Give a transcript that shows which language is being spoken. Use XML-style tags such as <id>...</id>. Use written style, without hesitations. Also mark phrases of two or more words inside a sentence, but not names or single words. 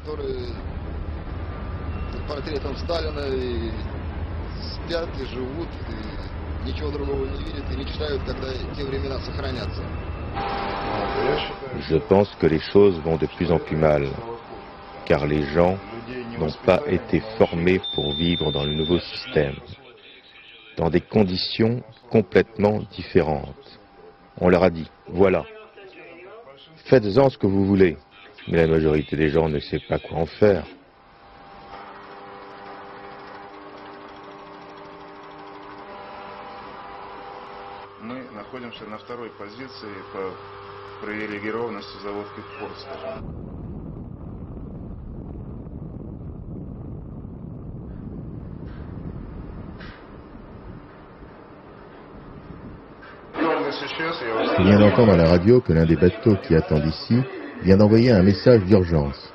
<fr>Je pense que les choses vont de plus en plus mal, car les gens n'ont pas été formés pour vivre dans le nouveau système, dans des conditions complètement différentes. On leur a dit, voilà, faites-en ce que vous voulez, mais la majorité des gens ne sait pas quoi en faire.</fr> <ru>Мы находимся на второй позиции по привилегированности заводских порт, скажем.</ru> <fr>Je viens d'entendre à la radio que l'un des bateaux qui attendent ici vient d'envoyer un message d'urgence.</fr>